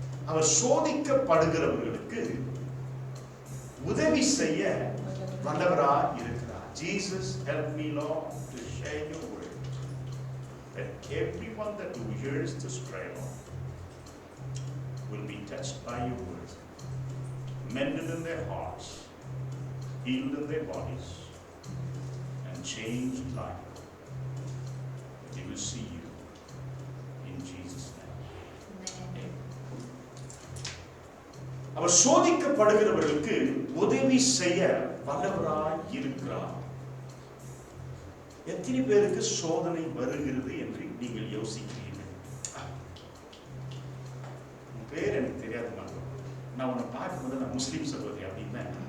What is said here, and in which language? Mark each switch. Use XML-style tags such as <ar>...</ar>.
<ta>அவர் சோதிக்கப்படுகிறவர்களுக்கு உதவி செய்ய வல்லவராய் இருக்கிறார்.</ta> <en>Jesus help me Lord to share your word, that everyone that hears this prayer will be touched by your word, mended in their hearts, healed in their bodies, and changed life. They will see you in Jesus' name. Amen.</en> <ta>அவர் சோதிக்கப்படுகிறவர்களுக்கு உதவி செய்ய வல்லவராய் இருக்கிறார். எத்தனை பேருக்கு சோதனை வருகிறது என்று நீங்கள் யோசிக்கிறீர்கள்? உன் பேர் எனக்கு தெரியாது, நான் உன்னை பார்க்கும்போது நான் முஸ்லீம் சகோதரி அப்படின்னு</ta>